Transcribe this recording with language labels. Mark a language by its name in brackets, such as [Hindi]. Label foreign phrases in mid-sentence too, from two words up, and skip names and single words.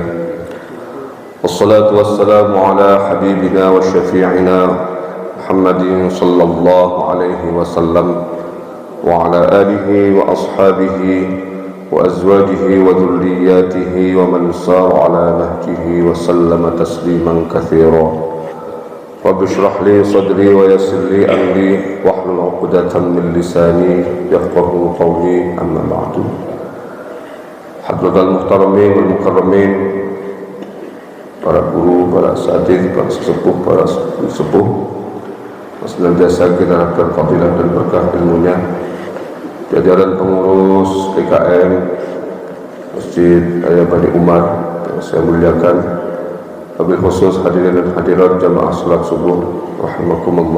[Arabic] والصلاة والسلام على حبيبنا وشفيعنا محمد صلى الله عليه وسلم وعلى آله وأصحابه وأزواجه وذرياته ومن سار على نهجه وسلم تسليما كثيرا. رب اشرح لي صدري ويسر لي أمري واحلل عقدة من لساني يفقهوا قولي أما بعد. حضرات المحترمين والمكرمين, [Indonesian] para guru, para asatidz, para sesepuh, para sepuh, senantiasa kita harapkan fadilah dan berkah ilmunya, jajaran pengurus PKM Masjid Raya Bani Umar yang saya muliakan, [Arabic] وبالخصوص [Indonesian] hadirin dan hadirat jamaah salat subuh rahimakumullah.